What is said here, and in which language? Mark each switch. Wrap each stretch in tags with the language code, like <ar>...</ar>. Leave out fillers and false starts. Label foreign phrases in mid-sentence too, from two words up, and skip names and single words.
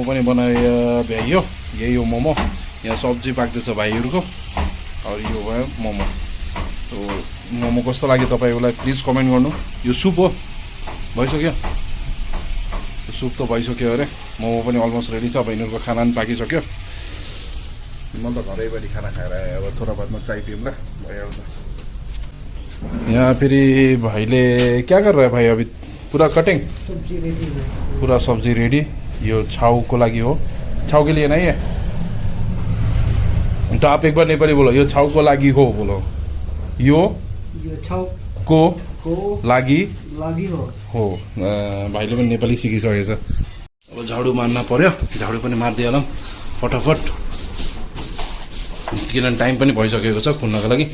<ne>पनि बनायो भ्याइयो यही हो मोमो यहाँ सब्जी पाक्दैछ भाइहरूको और यो भयो मोमो तो मोमो कस्तो लाग्यो तपाईँहरूलाई</ne> <en>please comment</en> <ne>गर्नु यो सुप हो भइसक्यो सुप त भइसक्यो अरे मोमो पनि</ne> <en>almost ready</en> <ne>छ अब यिनीहरूको खाना पनि पाकिसक्यो म त घरैभरि खाना खाएर अब थोडा बादमा चाय पिउँला भइहाल्छ यहाँ फेरि भाइले</ne> <hi>क्या कर रहा है भाई अभी? पूरा कटिंग, सब्जी रेडी है। पूरा सब्जी रेडी।</hi> <ne>यो छाउको लागि हो,</ne> <hi>छाउ के लिए नहीं है तो आप एक बार नेपाली बोलो,</hi> <ne>यो छाउको लागि हो बोलो। यो छाउ को लागि हो। भाइले पनि नेपाली सिकिसकेछ। अब झाडु मार्न पर्यो, झाडु पनि मारिदिइहालौँ फटाफट, किनभने टाइम पनि भइसकेको छ खुन्नको लागि।</ne>